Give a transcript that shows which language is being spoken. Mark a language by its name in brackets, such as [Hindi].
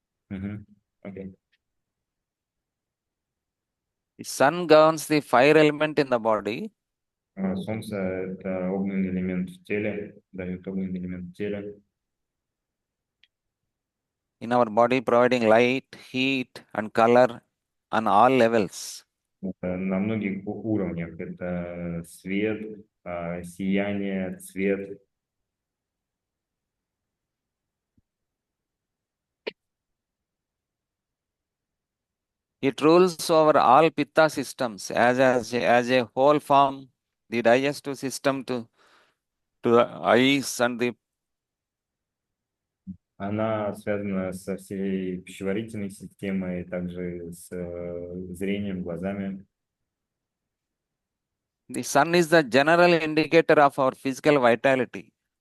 [English] Мгм. Окей. The sun governs the fire element in the body. [Russian] Солнце– это огненный элемент в теле, дает огненный элемент в теле. [English] In our body, providing light, heat, and color on all levels. [Russian] Это на многих уровнях. Это свет, сияние, цвет. [English] It rules over all pitta systems as a whole form, the digestive system to the eyes and the [Russian] Она связана со всей пищеварительной системой, также с зрением, глазами. [English] the sun is the general indicator of our physical vitality.